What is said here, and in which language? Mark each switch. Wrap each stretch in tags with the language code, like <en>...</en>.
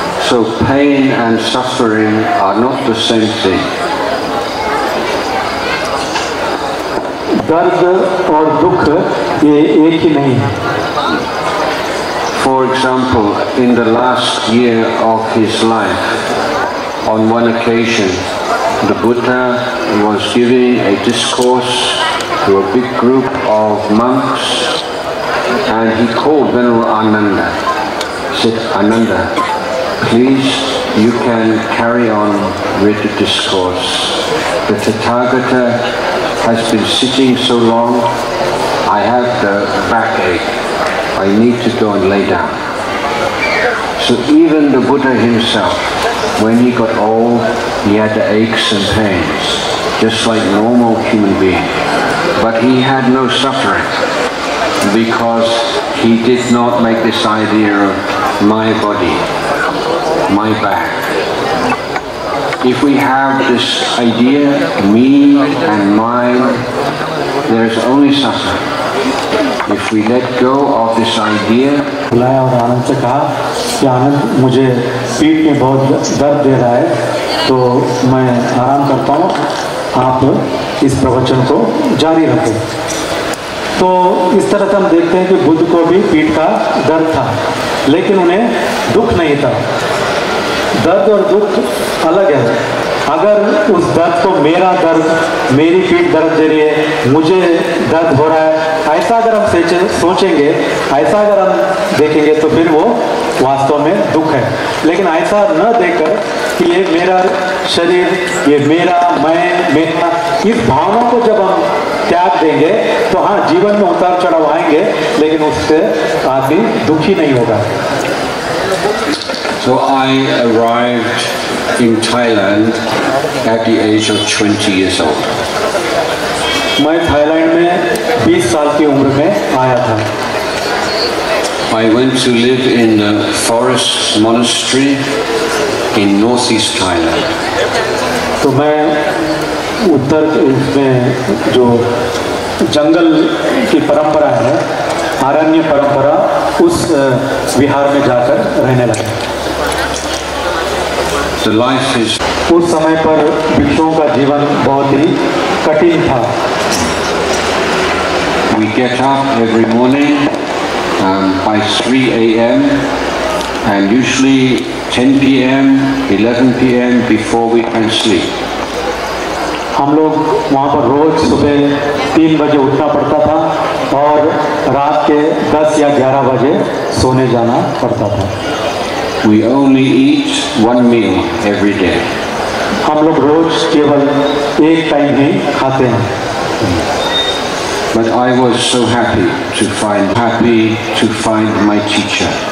<en>So pain and suffering are not the same thing.</en> <hi>दर्द और दुख ये एक ही नहीं है.</hi> <en>For example, in the last year of his life, on one occasion, the Buddha was giving a discourse to a big group of monks, and he called Venerable Ananda. He said, Ananda, please, you can carry on with the discourse. The Tathagata has been sitting so long, I have the backache. I need to go and lay down. So even the Buddha himself, when he got old, he had the aches and pains, just like normal human being. But he had no suffering because he did not make this idea of my body, my back. If we have this idea, me and mine, there is only suffering. If we let go of this idea,</en> <hi>बुलाया और आनंद से कहा कि आनंद, मुझे पीठ में बहुत दर्द दे रहा है, तो मैं आराम करता हूँ, आप इस प्रवचन को जारी रखें. तो इस तरह से हम देखते हैं कि बुद्ध को भी पीठ का दर्द था, लेकिन उन्हें दुख नहीं था. दर्द और दुख अलग है. अगर उस दर्द को मेरा दर्द, मेरी पीठ दर्द दे रही है, मुझे दर्द हो रहा है, ऐसा अगर हम सोचेंगे, ऐसा अगर हम देखेंगे, तो फिर वो वास्तव में दुख है. लेकिन ऐसा न देखकर कि ये मेरा शरीर, ये मेरा, मैं, मेरा, इस भावना को जब हम त्याग देंगे, तो हाँ, जीवन में उतार चढ़ाव आएंगे, लेकिन उससे आदमी दुखी नहीं होगा.</hi> <en>So I arrived in Thailand at the age of 20 years old.</en> <hi>मैं थाईलैंड में 20 साल की उम्र में आया था.</hi> <en>I went to live in the forest monastery in northeast Thailand.</en> <hi>तो मैं उत्तर में जो जंगल की परंपरा है, आरण्य परंपरा, उस विहार में जाकर रहने लगा.</hi> <en>The life is</en> <hi>उस समय पर भिक्षुओं का जीवन बहुत ही कठिन था.</hi> <en>We get up every morning by 3 a.m. and usually 10 p.m., 11 p.m. before we can sleep.</en> <hi>हम लोग वहाँ पर रोज सुबह 3 बजे उठना पड़ता था और रात के 10 या 11 बजे सोने जाना पड़ता था.</hi> <en>We only eat one meal every day.</en> <hi>हम लोग रोज केवल एक टाइम ही खाते हैं.</hi> <en>But I was so happy to find my teacher.</en>